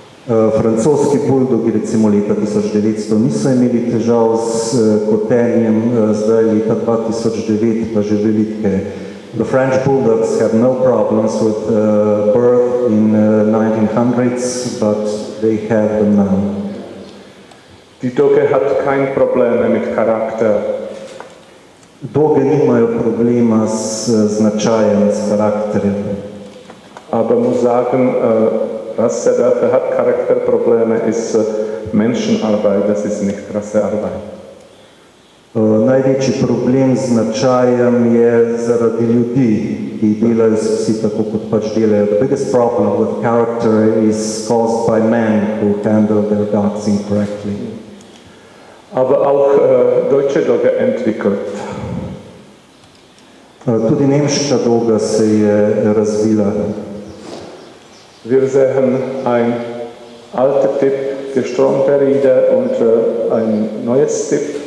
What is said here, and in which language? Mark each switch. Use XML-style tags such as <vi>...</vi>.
<sl>Francoski buldogi recimo leta 1900 niso imeli težav s kotenjem, zdaj leta 2009 pa že velike.</sl> <en>The French bulldogs have no problems with birth in 1900s, but they have them now.</en> <de>Die Dogge hat keine Probleme mit Charakter.</de> <sl>Doge nimajo problema s značajem, s karakterjem.</sl> <de>Aber muss sagen, Rasse, welche hat Charakterprobleme, ist Menschenarbeit, das ist nicht Rassearbeit.</de> <sl>Največji problem z značajem je zaradi ljudi, ki delajo s psi tako, kot pač delajo.</sl> <en>The biggest problem with character is caused by men who handle their dogs incorrectly.</en> <de>Aber auch deutsche Dogge entwickelt.</de> <sl>Tudi nemška doga se je razvila.</sl> <de>Wir sehen ein alter Tip, gestromte Riede und ein neues Tip.</de>